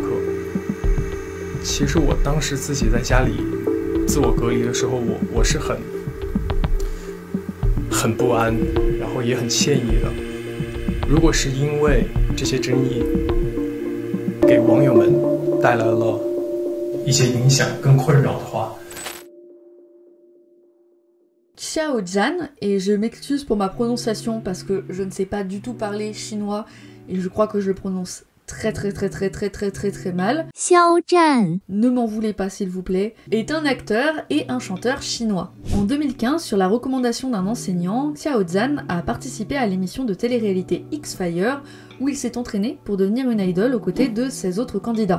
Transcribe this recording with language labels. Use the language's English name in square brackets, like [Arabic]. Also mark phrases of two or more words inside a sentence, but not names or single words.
[Chinese] 其实我当时自己在家里自我隔离的时候，我是很不安，然后也很歉意的。如果是因为这些争议给网友们带来了一些影响跟困扰的话。 [French] Xiao Zhan, et je m'excuse pour ma prononciation parce que je ne sais pas du tout parler chinois et je crois que je le prononce très mal. Xiao Zhan, ne m'en voulez pas s'il vous plaît, est un acteur et un chanteur chinois. En 2015, sur la recommandation d'un enseignant, Xiao Zhan a participé à l'émission de télé-réalité X-Fire où il s'est entraîné pour devenir une idole aux côtés de 16 autres candidats.